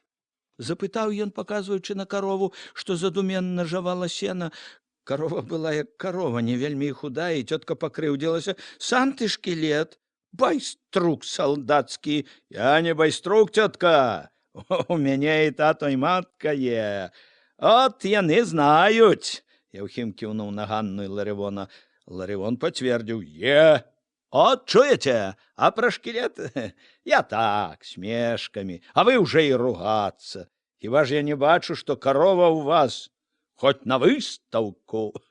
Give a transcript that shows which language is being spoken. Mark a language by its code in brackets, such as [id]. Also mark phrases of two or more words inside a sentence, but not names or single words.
[be] — запытаў ён, паказваючы на карову, што задуменна жавала сена. Карова была як карова, не вельмі і худая, і цётка пакрыўдзілася. «Сам ты шкілет, байструк салдацкі!» «Я не байструк, цётка, у мяне і тато, і матка є. От яны знаюць!» Яўхім кіўнуў на Ганну і Ларывона. Ларывон пацвердзіў: «Е! От чуеце, а пра шкілет я так, смешкамі, а вы ўжо і ругацца. Хіба ж я не бачу, што карова ў вас хоть на выстаўку.